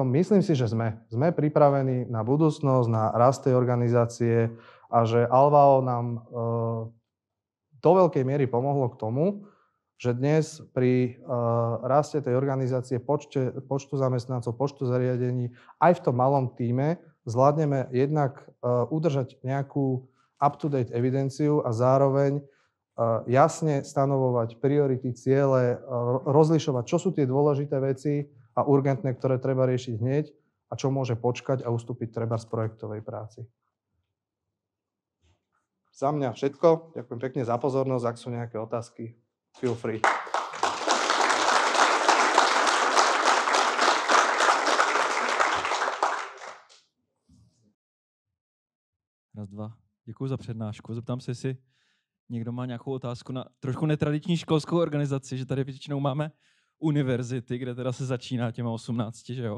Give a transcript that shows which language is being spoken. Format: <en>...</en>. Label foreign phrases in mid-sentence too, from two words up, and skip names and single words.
<sk>Myslím si, že sme pripravení na budúcnosť, na rast tej organizácie a že Alvao nám do veľkej miery pomohlo k tomu, že dnes pri raste tej organizácie, počtu zamestnancov, počtu zariadení, aj v tom malom tíme zvládneme jednak udržať nejakú up-to-date evidenciu a zároveň jasne stanovovať priority, ciele, rozlišovať, čo sú tie dôležité veci a urgentné, ktoré treba riešiť hneď a čo môže počkať a ustúpiť treba z projektovej práci. Za mňa všetko. Ďakujem pekne za pozornosť. Ak sú nejaké otázky,</sk> <en>feel free.</en> <sk>Raz, dva.</sk> <cs>Děkuji za přednášku. Zeptám se, jestli někdo má nějakou otázku na trošku netradiční školskou organizaci, že tady většinou máme univerzity, kde teda se začíná těma 18, že jo?</cs>